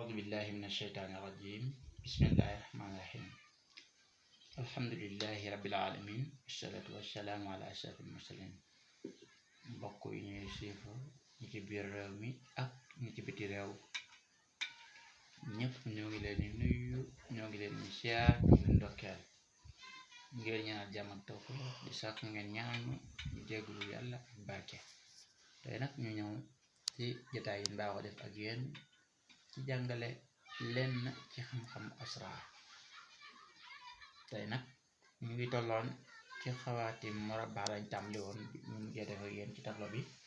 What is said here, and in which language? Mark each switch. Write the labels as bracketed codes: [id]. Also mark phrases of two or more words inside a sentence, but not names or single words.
[ar] بالله من الشيطان الرجيم بسم الله الرحمن الرحيم الحمد لله رب العالمين والصلاة والسلام على أشرف المرسلين [wo] mbokk yi ñuy suivre ñi ci biir réew mi ak ñi ci biti réew ñëpp ñoo ngi leen di nuyu ñoo ngi leen di siyaar ñu ngi ndokkeel ngeen ñaanal jàmm ak tawfiq di sàkk ngeen ñaan ñu jéggulu yàlla ak barke tey nag ñu ñëw ci jotaay yi mbaaxoo def ak yéen ci jàngale lenn ci xam-xam asraar tey nag ñu ngi tolloon ci [ar] خواتم مربعة [wo] lañ tàmbali woon ñu mujjee def ak yéen ci tableau bi